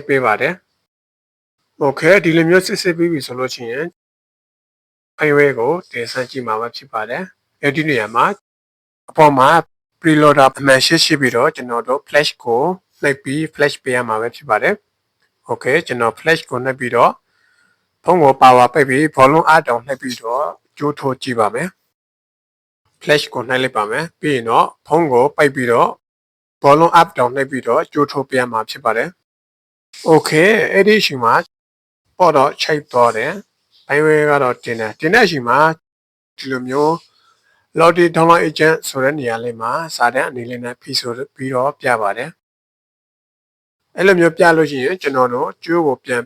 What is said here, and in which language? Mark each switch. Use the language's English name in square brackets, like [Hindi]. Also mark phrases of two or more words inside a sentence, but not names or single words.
[Burmese] ပေးပါတယ်။ Okay ဒီလိုမျိုးစစ်ဆေးပြီးပြီဆိုလို့ရှိရင်ဖိုင်ဝဲကိုတင်ဆန်းကြည့်မှာဖြစ်ပါတယ်။အဲ့ဒီနေရာမှာအပေါ်မှာ preloader အမှန်ရှိပြီးတော့ကျွန်တော်တို့ flash ကိုနှိပ်ပြီး flash ပေးရမှာပဲဖြစ်ပါတယ်။ Okay ကျွန်တော် flash ကိုနှိပ်ပြီးတော့ဖုန်းကို power ပိတ်ပြီး [English] volume up down [Burmese] နှိပ်ပြီးတော့ကြိုးထိုးကြည့်ပါမယ်။ flash ကိုနှိပ်လိုက်ပါမယ်။ပြီးရင်တော့ဖုန်းကိုပိတ်ပြီးတော့ [English] volume up down [Burmese] နှိပ်ပြီးတော့ကြိုးထိုးပေးရမှာဖြစ်ပါတယ်။ Okay အဲ့ဒီအချိန်မှာပေါ့တော့ချိတ်သွားတယ်။ဘိုင်းဝဲကတော့ တင်တဲ့အချိန်မှာဒီလိုမျိုးLottie [English] download agent [Burmese] ဆိုတဲ့နေရာလေးမှာစာတန်းအနေလေးနဲ့ဖိဆိုပြီးတော့ပြပါတယ်အဲ့လိုမျိုးပြလို့ရှိရင်ကျွန်တော်တို့ကျိုးကိုပြန်